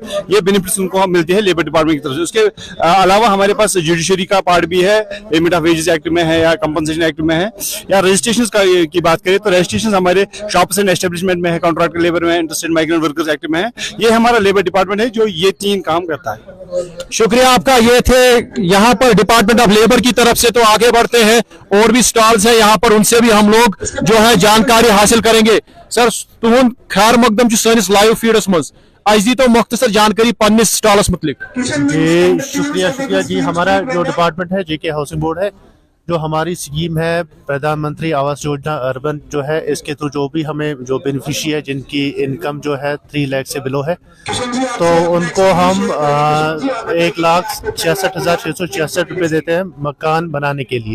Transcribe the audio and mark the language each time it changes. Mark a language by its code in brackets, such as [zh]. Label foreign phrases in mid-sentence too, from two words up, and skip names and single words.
[hi] ये बेनिफिट्स उनको हम मिलते हैं [en] labour department [hi] की तरफ से। उसके अलावा हमारे पास जुडिशरी का पार्ट भी है, [en] payment of wages act [hi] में है या [en] compensation act [hi] में है, या रजिस्ट्रेशन की बात करें तो रजिस्ट्रेशन हमारे [en] shops and establishment [hi] में है, [en] contract labour [hi] में, [en] interstate migrant workers act [hi] में है। ये हमारा [en] labour department [hi] है जो ये 3 काम करता है। शुक्रिया आपका। ये थे यहाँ पर [en] department of labour [hi] की तरफ से। तो आगे बढ़ते हैं, और भी स्टॉल्स हैं यहाँ पर, उनसे भी हम लोग जो है जानकारी हासिल करेंगे। [ks] सर तुहद खैर मकदम सैनिस [en] live feeds [ks] मज आज दी तो मुख्तसर जानकारी पन्निस स्टॉलस मुतलिक। [hi] जी शुक्रिया जी। हमारा जो डिपार्टमेंट है JK हाउसिंग बोर्ड है, जो हमारी स्कीम है प्रधानमंत्री आवास योजना अर्बन जो है, इसके थ्रू जो भी हमें जो बेनिफिशियरी है जिनकी इनकम जो है 3 लाख से बिलो है, तो उनको हम 1,66,666 रुपये देते हैं मकान बनाने के लिए।